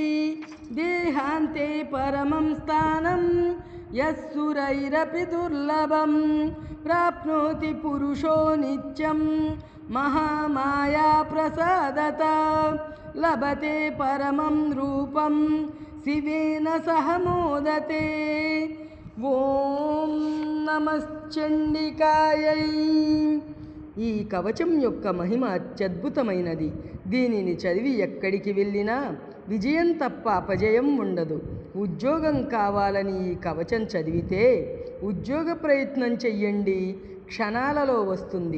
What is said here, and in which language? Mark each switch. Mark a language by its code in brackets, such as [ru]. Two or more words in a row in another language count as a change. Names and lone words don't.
[sa] देहान्ते परमं स्थानं यस्सुरैरपि दुर्लभं प्राप्नोति पुरुषो नित्यं महामाया प्रसादता लभते परमं रूपं शिवेन सह मोदते ఓం నమశ్చండికాయై. [te] ఈ కవచం యొక్క మహిమ అత్యద్భుతమైనది. దీనిని చదివి ఎక్కడికి వెళ్ళినా విజయం తప్ప అపజయం ఉండదు. ఉద్యోగం కావాలని ఈ కవచం చదివితే ఉద్యోగ ప్రయత్నం చెయ్యండి, క్షణాలలో వస్తుంది.